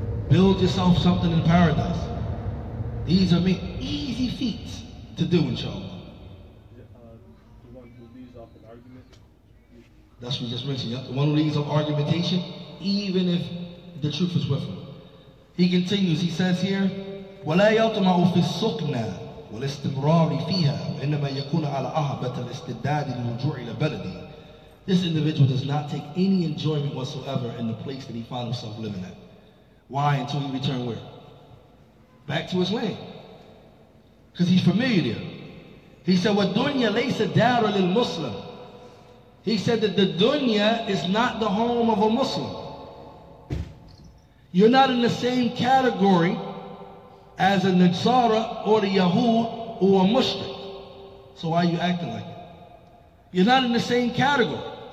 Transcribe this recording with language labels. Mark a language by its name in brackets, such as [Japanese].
[English] Build yourself something in paradise. These are easy feats to do, inshallah. The one who leaves off an argument? That's what we just mentioned. The one who leaves off argumentation, even if the truth is with him. He continues, he says here, [Arabic] ولا يطمع في السكنى والاستمرار فيها وإنما يكون على أهبة الاستعداد للرجوع إلى بلده. [English] This individual does not take any enjoyment whatsoever in the place that he finds himself living at. Why? Until he return where? Back to his land. Because he's familiar there. He said, [Arabic] وَالدُّنْيَا لَيْسَ دَارًا لِلْمُسْلِمِ. [English] He said that the dunya is not the home of a Muslim. You're not in the same category as a Nasara or the Yahud or a Mushrik. So why are you acting like it? You're not in the same category.